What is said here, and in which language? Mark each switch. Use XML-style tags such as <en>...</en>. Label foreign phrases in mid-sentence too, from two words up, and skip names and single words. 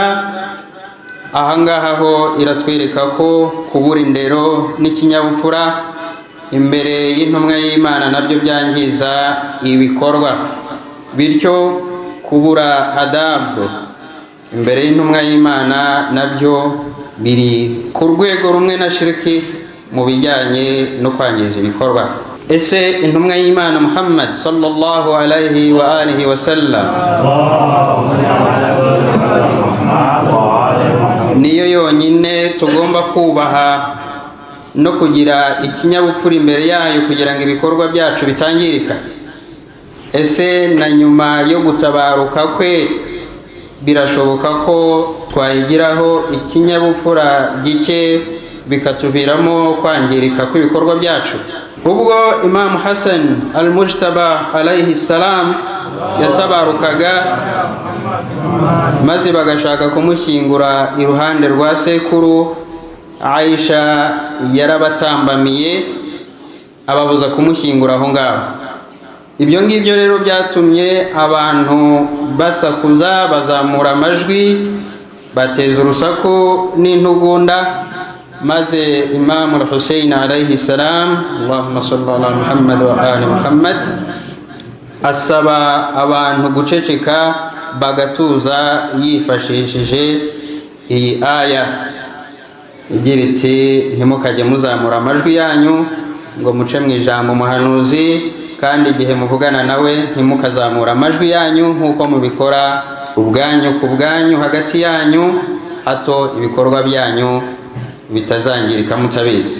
<rw>Ahangaha ho iratwereka ko kubura indero n'ikinyabupfura imbere y'intumwa y'Imana nabyo byangiza ibikorwa, bityo kubura adabu imbere y'intumwa y'Imana nabyo biri ku rwego rumwe na shirki mu bijyanye no kwangiza ibikorwa. Ese intumwa y'Imana Muhammad</rw> <ar>صلى الله عليه وآله وسلم</ar> <rw>niyo yonyine tugomba kubaha no kugira ikinyabupfura imbere yayo kugira ngo ibikorwa byacu bitangirika? Ese na nyuma yo gutabaruka kwe birashoboka ko twayigiraho ikinyabupfura gike bikatuviramo kwangirika kw'ibikorwa byacu? Ubwo Imam Hassan al-Mujtaba</rw> <ar>عليه السلام</ar> <rw>yatabarukaga maze bagashaka kumushyingura iruhande rwa sekuru, Aisha yarabatambamiye ababuza kumushyingura aho ngaho. Ibyo ngibyo rero byatumye abantu basakuza, bazamura amajwi, bateza urusaku n'intugunda, maze Imam al-Husayn</rw> <ar>عليه السلام، اللهم صل على محمد وآل محمد,</ar> <rw>asaba abantu guceceka bagatuza yifashishije iyi aya igira iti ntimukajye muzamura amajwi yanyu ngo muce mu ijambo umuhanuzi, kandi igihe muvugana nawe ntimukazamura amajwi yanyu nk'uko mubikora ubwanyu ku bwanyu hagati yanyu, hato ibikorwa byanyu bitazangirika mutabizi.</rw>